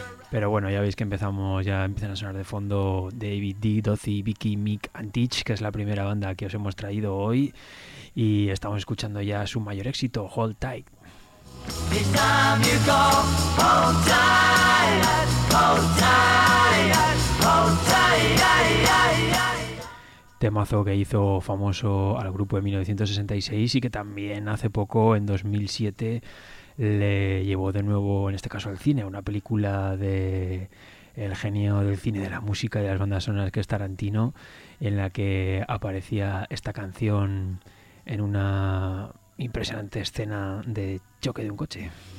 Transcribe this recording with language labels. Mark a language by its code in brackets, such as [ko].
[es] Pero bueno, ya veis que empiezan a sonar de fondo David D, Dozy, Vicky, Mick and Teach, que es la primera banda que os hemos traído hoy, y estamos escuchando ya su mayor éxito, Hold Tight. [en] This time you go, hold tight, hold tight, hold tight. [es] Temazo que hizo famoso al grupo en 1966 y que también hace poco, en 2007, le llevó de nuevo, en este caso, al cine, una película de el genio del cine, de la música y de las bandas sonoras, que es Tarantino, en la que aparecía esta canción en una impresionante escena de choque de un coche.